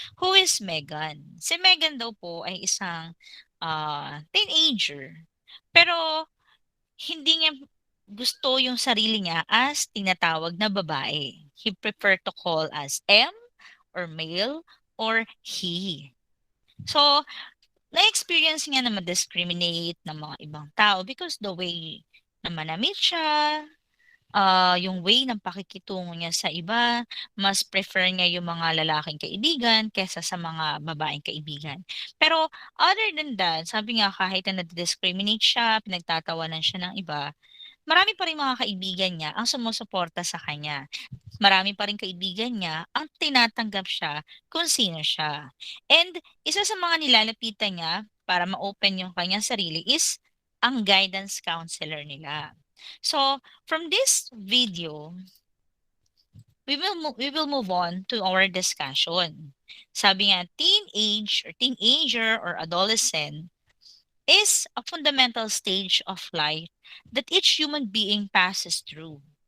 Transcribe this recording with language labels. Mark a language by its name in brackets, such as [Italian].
[English] Who is Megan? [Filipino] Si Megan daw po ay isang teenager. Pero hindi niya gusto yung sarili niya as tinatawag na babae. [English] He prefer to call as M or male or he. [Filipino] So, na-experience niya na ma-discriminate ng mga ibang tao [English] because the way [Filipino] na manamit siya, yung way ng pakikitungo niya sa iba, mas prefer niya yung mga lalaking kaibigan kaysa sa mga babaeng kaibigan. Pero [English] other than that, [Filipino] sabi nga kahit na nadi-discriminate siya, pinagtatawanan siya ng iba, marami pa ring mga kaibigan niya ang sumusuporta sa kanya. Marami pa ring kaibigan niya ang tinatanggap siya kung sino siya. And isa sa mga nilalapitan niya para ma-open yung kanyang sarili is ang guidance counselor nila. [English] So, from this video, we will move on to our discussion. [Filipino] Sabi nga, [English] teenage or teenager or adolescent is a fundamental stage of life that each human being passes through.